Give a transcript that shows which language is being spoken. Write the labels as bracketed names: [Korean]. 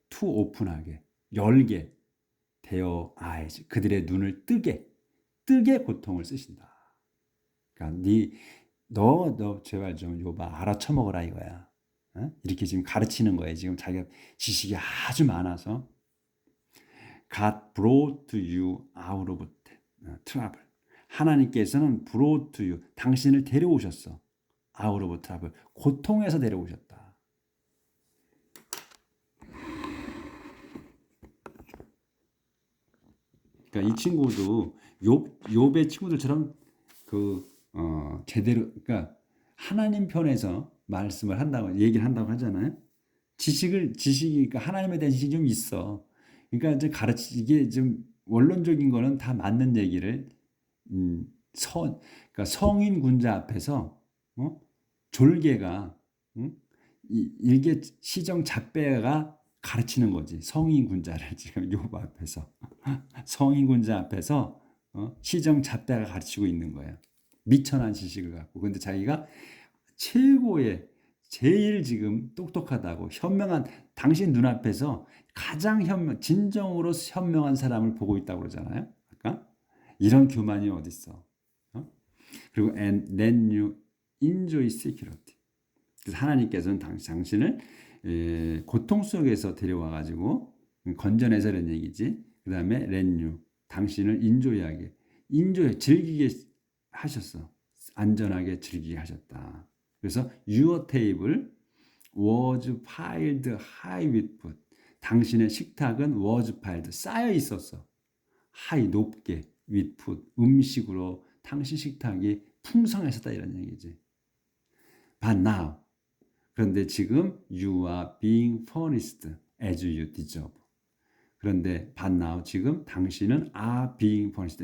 [Korean] to open하게, 열게, [English] their eyes, [Korean] 그들의 눈을 뜨게 고통을 쓰신다. 그러니까 너 제발 좀 요봐 알아쳐먹어라 이거야. 어? 이렇게 지금 가르치는 거예요. 지금 자기가 지식이 아주 많아서. [English] God brought you out of trouble. [Korean] 하나님께서는 [English] brought you, [Korean] 당신을 데려오셨어. [English] out of trouble, [Korean] 고통에서 데려오셨다. 그러니까 이 친구도 욥의 친구들처럼 제대로, 그러니까 하나님 편에서 말씀을 한다고 얘기를 한다고 하잖아요. 지식이 그러니까 하나님에 대한 지식이 좀 있어. 그러니까 이제 이게 좀 원론적인 거는 다 맞는 얘기를 그러니까 성인 군자 앞에서 졸개가 일개 시정 잡배가 가르치는 거지. 성인 군자를 지금 요 앞에서 성인 군자 앞에서 시정 잡배가 가르치고 있는 거예요. 미천한 지식을 갖고. 근데 자기가 최고의 제일 지금 똑똑하다고 현명한 당신 눈앞에서 가장 진정으로 현명한 사람을 보고 있다고 그러잖아요. 아까 이런 교만이 어딨어. [English] 그리고 and then you enjoy security. [Korean] 그래서 하나님께서는 당신을 고통 속에서 데려와 가지고 건져내서 이런 얘기지. 그 다음에 [English] let you, [Korean] 당신을 인조이하게 즐기게 하셨어. 안전하게 즐기게 하셨다. [English] 그래서 your table was piled high with food. [Korean] 당신의 식탁은 [English] was piled, [Korean] 쌓여 있었어. high, 높게, [English] with food, [Korean] 음식으로 당신 식탁이 풍성했었다 이런 얘기지. [English] But now, [Korean] 그런데 지금 [English] you are being furnished as you deserve. 그런데 but now, [Korean] 지금 당신은 [English] are being furnished.